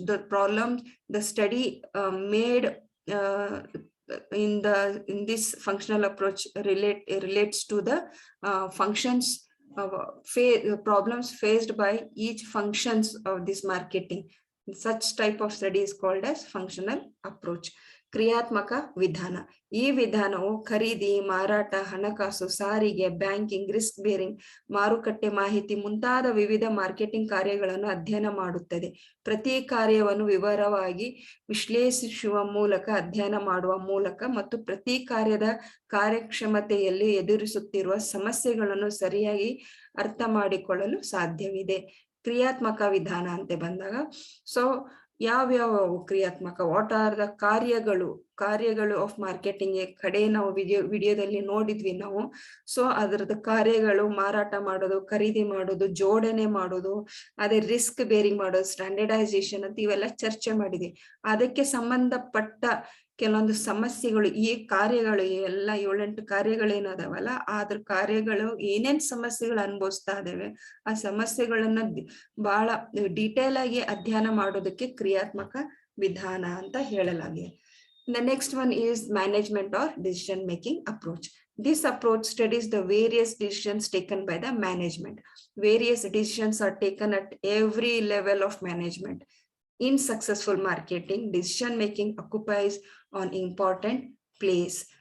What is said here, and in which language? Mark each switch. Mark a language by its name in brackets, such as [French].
[English] The problem, the study made in this functional approach relates to the functions problems faced by each functions of this marketing. Such type of study is called as functional approach. [Kannada] ಕ್ರಿಯಾತ್ಮಕ ವಿಧಾನ. ಈ ವಿಧಾನವು ಖರೀದಿ, ಮಾರಾಟ, ಹಣಕಾಸು, ಸಾರಿಗೆ, banking, risk bearing, ಮಾರುಕಟ್ಟೆ ಮಾಹಿತಿ ಮುಂತಾದ ವಿವಿಧ ಮಾರ್ಕೆಟಿಂಗ್ ಕಾರ್ಯಗಳನ್ನು ಅಧ್ಯಯನ ಮಾಡುತ್ತದೆ. ಪ್ರತಿ ಕಾರ್ಯವನ್ನು ವಿವರವಾಗಿ ವಿಶ್ಲೇಷಿಸುವ ಮೂಲಕ, ಅಧ್ಯಯನ ಮಾಡುವ ಮೂಲಕ ಮತ್ತು ಪ್ರತಿ ಕಾರ್ಯದ ಕಾರ್ಯಕ್ಷಮತೆಯಲ್ಲಿ ಎದುರಿಸುತ್ತಿರುವ ಸಮಸ್ಯೆಗಳನ್ನು ಸರಿಯಾಗಿ ಅರ್ಥ ಮಾಡಿಕೊಳ್ಳಲು ಸಾಧ್ಯವಿದೆ. ಕ್ರಿಯಾತ್ಮಕ ವಿಧಾನ ಅಂತ ಬಂದಾಗ, ಸೊ ಯಾವ್ಯಾವ ಕ್ರಿಯಾತ್ಮಕ, [English] what are the [Kannada] ಕಾರ್ಯಗಳು ಆಫ್ ಮಾರ್ಕೆಟಿಂಗ್ ಕಡೆ ನಾವು ವಿಡಿಯೋದಲ್ಲಿ ನೋಡಿದ್ವಿ ನಾವು. ಸೊ ಅದರದ ಕಾರ್ಯಗಳು ಮಾರಾಟ ಮಾಡೋದು, ಖರೀದಿ ಮಾಡೋದು, ಜೋಡಣೆ ಮಾಡೋದು, ಅದೇ ರಿಸ್ಕ್ ಬೇರಿಂಗ್ ಮಾಡೋದು, ಸ್ಟ್ಯಾಂಡರ್ಡೈಸೇಷನ್ ಅಂತ ಇವೆಲ್ಲ ಚರ್ಚೆ ಮಾಡಿದ್ವಿ. ಅದಕ್ಕೆ ಸಂಬಂಧಪಟ್ಟ ಕೆಲವೊಂದು ಸಮಸ್ಯೆಗಳು, ಈ ಕಾರ್ಯಗಳು ಎಲ್ಲ 7-8 ಕಾರ್ಯಗಳೇನದಾವಲ್ಲ, ಅದ್ರ ಕಾರ್ಯಗಳು ಏನೇನ್ ಸಮಸ್ಯೆಗಳು ಅನುಭವಿಸ್ತಾ ಇದಾವೆ, ಆ ಸಮಸ್ಯೆಗಳನ್ನ ಬಹಳ ಡೀಟೇಲ್ ಆಗಿ ಅಧ್ಯಯನ ಮಾಡೋದಕ್ಕೆ ಕ್ರಿಯಾತ್ಮಕ ವಿಧಾನ ಅಂತ ಹೇಳಲಾಗಿದೆ. [English] The next one is management or decision making approach. This approach studies the various decisions taken by the management. Various decisions are taken at every level of management. In successful marketing, decision making occupies an important place.